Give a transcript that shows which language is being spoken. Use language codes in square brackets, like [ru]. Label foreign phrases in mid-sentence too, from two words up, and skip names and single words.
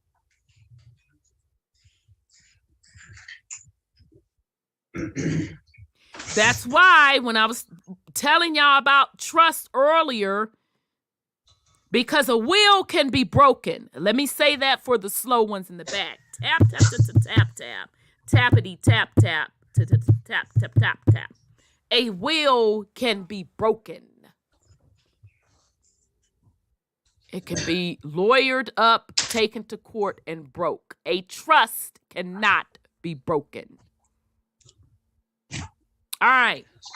[en] That's why when I was telling y'all about trust earlier, because a will can be broken. Let me say that for the slow ones in the back. Tap, tap, tap, tap, tap. Tappity, tap, tap, tap, tap, tap, tap, tap. A will can be broken. It can be lawyered up, taken to court, and broke. A trust cannot be broken. All right.